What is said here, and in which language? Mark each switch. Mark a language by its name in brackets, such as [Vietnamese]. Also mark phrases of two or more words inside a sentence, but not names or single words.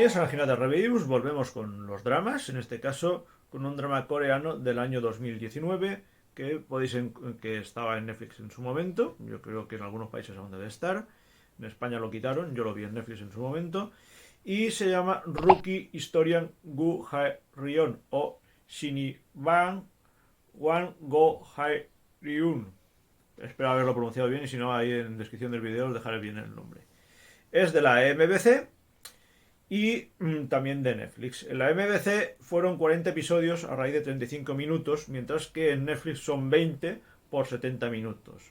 [Spanish] página de reviews volvemos con los dramas, en este caso con un drama coreano del año 2019 que estaba en Netflix en su momento. Yo creo que en algunos países aún debe estar. En España lo quitaron, yo lo vi en Netflix en su momento. Y se llama Rookie Historian Gu Hae Ryon o Shiniban Wan Go Hae Ryun. Espero haberlo pronunciado bien y si no, ahí en descripción del vídeo os dejaré bien el nombre. Es de la MBC y también de Netflix. En la MBC fueron 40 episodios a raíz de 35 minutos, mientras que en Netflix son 20 por 70 minutos.